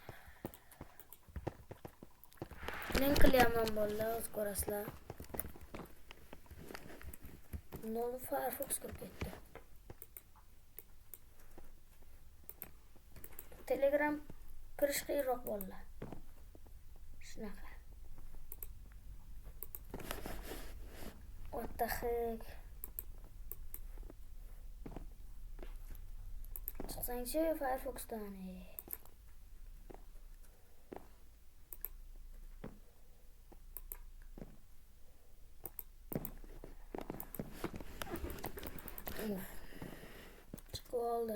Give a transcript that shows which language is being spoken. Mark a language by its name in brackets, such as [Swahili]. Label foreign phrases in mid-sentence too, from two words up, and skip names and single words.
[Uzbek] Link qilyapman bolalar, o'z ko'rasizlar. Nol Firefox kirib ketdi. Telegram kirish qiyinroq bolalar. Shunaqa. [English] What the heck? [Uzbek] Chiqsangchi Firefoxdan. Chiqib oldi.